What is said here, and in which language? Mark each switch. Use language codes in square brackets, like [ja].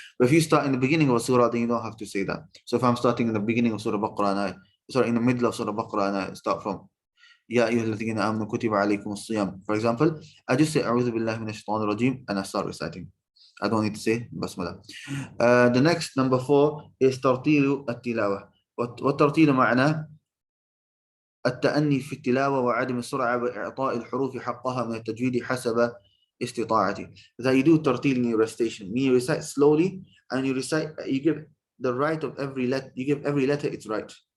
[en] But if you start in the beginning of a surah, then you don't have to say that. So if I'm starting in the beginning of Surah Baqarah, in the middle of Surah Baqarah, and I start from [ar] Ya ayyuhalladhina amanu kutiba alaykum as-siyam, [en] for example, I just say [ar] a'udhu billahi minash shaitanir rajim [en] and I start reciting. I don't need to say basmalah. The next, number 4, is tartilu at-tilawah. [ar] What tartilu معناه التأني في التلاوة وعدم السرعة بإعطاء الحروف حقها من التجويد حسب استطاعتي. [en] That you do tartil in your recitation. You recite slowly and you give the right of every letter. You give every letter its right.